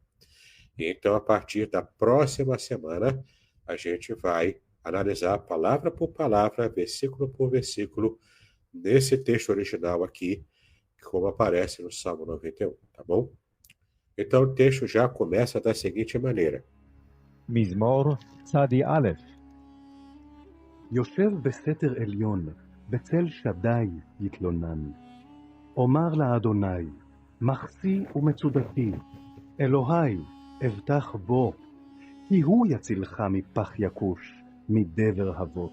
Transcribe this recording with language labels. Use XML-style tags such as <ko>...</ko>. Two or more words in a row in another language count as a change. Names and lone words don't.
<pt>Então, a partir da próxima semana, a gente vai analisar palavra por palavra, versículo por versículo, nesse texto original aqui, como aparece no Salmo 91, tá bom? Então, o texto já começa da seguinte maneira.</pt> <he>מזמור צדי א'. יושב בסתר עליון, בצל שדי יתלונן. אומר לאדוני, מחסי ומצודתי, אלוהי, אבטח בו, כי הוא יצילך מפח יקוש, מדבר הבות.</he>